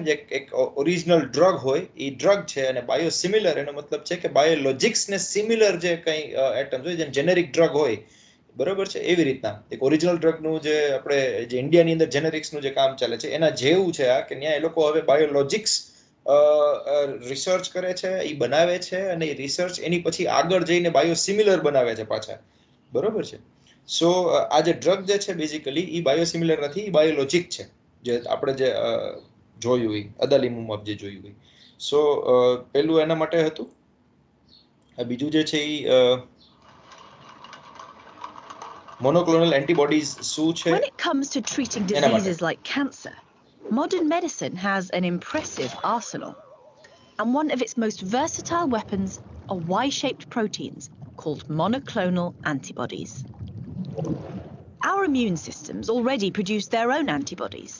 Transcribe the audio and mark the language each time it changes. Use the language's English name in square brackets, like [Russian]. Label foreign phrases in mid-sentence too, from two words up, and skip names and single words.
[Gujarati] જે એક [English] original drug [Gujarati] હોય એ ડ્રગ છે, અને બાયોસિમિલર એનો મતલબ છે કે બાયોલોજિક્સ ને સિમિલર જે કંઈ એટમ્સ હોય જેમ [English] generic drug [Gujarati] હોય, બરોબર છે, એવી રીતના એક ઓરિજિનલ ડ્રગનું જે આપણે જે ઇન્ડિયાની અંદર જેનેરિક્સનું જે કામ ચાલે છે એના જેવું છે આ, કે ત્યાં એ લોકો હવે બાયોલોજિક્સ રિસર્ચ કરે છે, એ બનાવે છે, અને એ રિસર્ચ એની પછી આગળ જઈને બાયોસિમિલર બનાવે છે પાછા, બરોબર છે. સો આ જે ડ્રગ જે છે બેઝિકલી એ બાયોસિમિલર નથી, એ બાયોલોજિક છે, જે આપણે જે જોયું હોય અદાલીમુમાં જે જોયું હોય. સો પેલું એના માટે હતું. બીજું જે છે એ [English] monoclonal antibodies [Gujarati] શું છે? [English] When it comes to treating [Gujarati] એના માટે. [English] diseases like cancer, modern medicine has an impressive arsenal. And one of its most versatile weapons are Y-shaped proteins called monoclonal antibodies. Our immune systems already produce their own antibodies.